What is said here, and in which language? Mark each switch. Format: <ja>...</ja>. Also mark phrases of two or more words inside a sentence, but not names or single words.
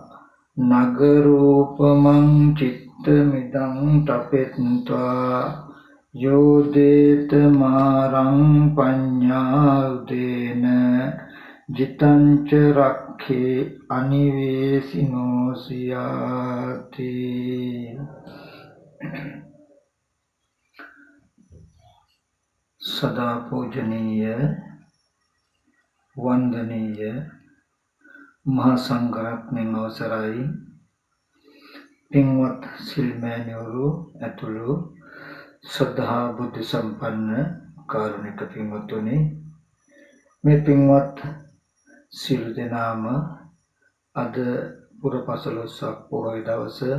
<pi>නගරූපමං චිත්තමිදං තපෙත්වා යෝදේත මාරං පඤ්ඤාඋදේන ජිතංච රක්ඛේ අනිවේසිනෝසියාති.</pi> <si>සදා පූජනීය වන්දනීය මහා සංඝරත්නයන් අවසරයි පින්වත් සිල්මෑණිවරු ඇතුළු ශ්‍රද්ධා බුද්ධ සම්පන්න කාරුණික පින්වත්නි, මේ පින්වත් සිල් දෙනාම අද පුරපසළොස්වක පොහොය දවස,</si>